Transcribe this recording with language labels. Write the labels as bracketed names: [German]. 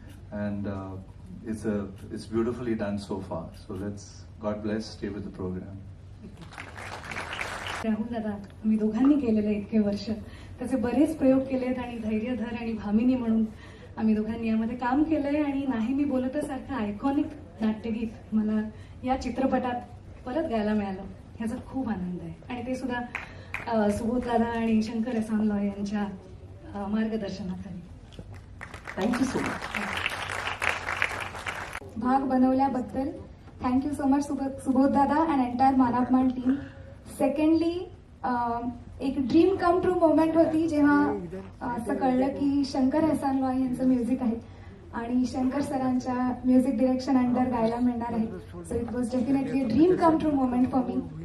[English] And it's beautifully done so far. So God bless, stay with the program. [Marathi] Rahul दादा, मी दोघांनी केलेलं इतके वर्ष त्याचे बरेच प्रयोग केलेत आणि धैर्यधर आणि भामिनी म्हणून आम्ही दोघांनी यामध्ये काम केलंय. आणि नाही मी बोलत सारखं आयकॉनिक नाट्यगीत मला या चित्रपटात परत गायला मिळालं, ह्याचा खूप आनंद आहे. आणि ते सुद्धा सुबोध दादा आणि शंकर एहसान लॉय यांच्या मार्गदर्शनाखाली. [English] Thank you so much. [Marathi] भाग बनवल्याबद्दल [English] thank you so much [Marathi] सुबोध दादा [English] and entire [Marathi] Manapman team. [English] secondly एक dream come true moment [Marathi] होती जेव्हा असं कळलं की शंकर एहसान लॉय यांचं म्युझिक आहे आणि शंकर सरांच्या म्युझिक डिरेक्शन अंडर गायला मिळणार आहे. [English] So it was definitely a dream come true moment for me.